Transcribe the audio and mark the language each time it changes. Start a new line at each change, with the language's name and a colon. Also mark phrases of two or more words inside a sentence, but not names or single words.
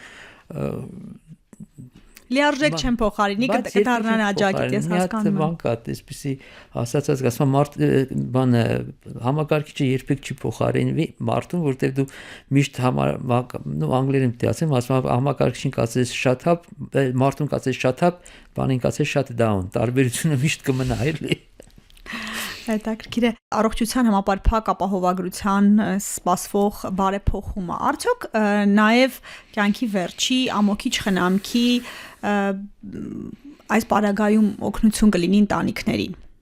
Armenian: լիարժեք չեն փոխարինի, կդառնան աջակից, ես հասկանում եմ։ Մի հատ բան կա, այսպեսի ասացած, ասում բանը համակարգիչը երբեք չի փոխարինվի մարդուն, որտեղ դու միշտ անգլերեն պետք է ասեմ, ասում համակարգիչին կասես
English: shut up,
Armenian: մարդուն կասես
English: shut up,
Armenian: բանին կասես
English: shut down,
Armenian: տարբերությունը միշտ կմնա, էլի։ Հետաքրքիր է առողջության համապարփակ ապահովագրության սպասվող բարեփոխումը։ Արդյոք նաև կյանքի վերջի ամոքիչ խնամքի այս պարագայում օգնություն կլինի ընտանիքներին։